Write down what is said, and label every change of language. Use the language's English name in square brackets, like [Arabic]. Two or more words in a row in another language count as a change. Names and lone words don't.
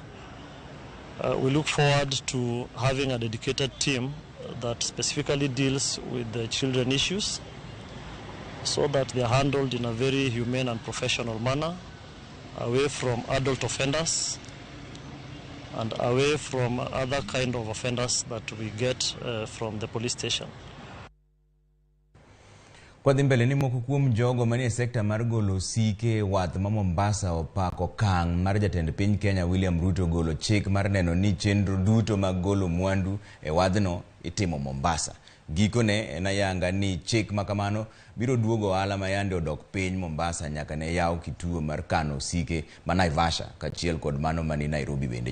[English] We look forward to having a dedicated team that specifically deals with the children issues so that they are handled in a very humane and professional manner, away from adult offenders and away from other kind of offenders that we get from the police station. [Luo (Kenya and Tanzania)] Kwadhi mbele ni moko kuom jogo manie sekta mar golo sike wath ma Mombasa opako kang mar jatend piny Kenya William Ruto golo chik mar neno ni chenro duto mag golo mwandu e wadhno itimo Mombasa. Gikone en ayanga ni chik makamano biro duogo ohala ma yande odok piny Mombasa nyaka ne yaw kituo mar kano sike ma Naivasha kachiel kod mano mani Nairobi bende.